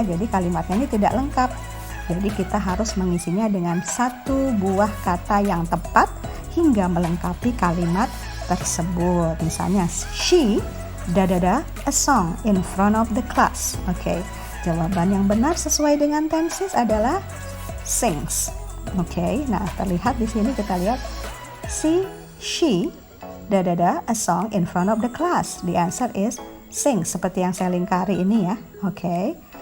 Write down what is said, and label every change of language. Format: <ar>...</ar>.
<id>Jadi kalimatnya ini tidak lengkap. Jadi kita harus mengisinya dengan satu buah kata yang tepat hingga melengkapi kalimat tersebut.</id> <en>Misalnya she a song in front of the class.</en> <id>Oke. Jawaban yang benar sesuai dengan tenses adalah sings. Oke. Nah, terlihat di sini kita lihat</id> <en>she a song in front of the class. The answer is sing,</en> <id>seperti yang saya lingkari ini ya. Oke.</id>